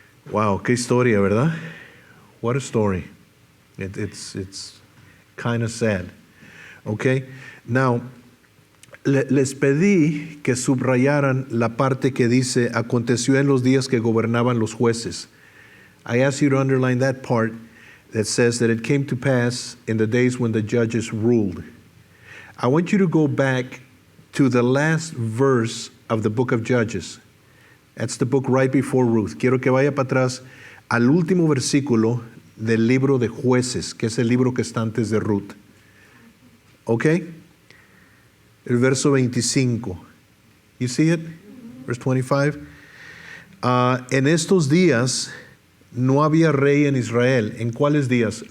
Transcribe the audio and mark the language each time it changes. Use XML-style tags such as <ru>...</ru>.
<en>Wow,</en> <es>qué historia, ¿verdad?</es> <en>What a story. It's kind of sad. Okay?</en> <es>Now, les pedí que subrayaran la parte que dice, aconteció en los días que gobernaban los jueces.</es> <en>I asked you to underline that part that says that it came to pass in the days when the judges ruled. I want you to go back to the last verse of the book of Judges. That's the book right before Ruth.</en> <es>Quiero que vaya para atrás al último versículo del libro de Jueces, que es el libro que está antes de Ruth.</es> <en>¿Ok?</en> <es>El verso 25.</es> <en>You see it? Verse 25.</en> <es>En estos días no había rey en Israel. ¿En cuáles días?</es>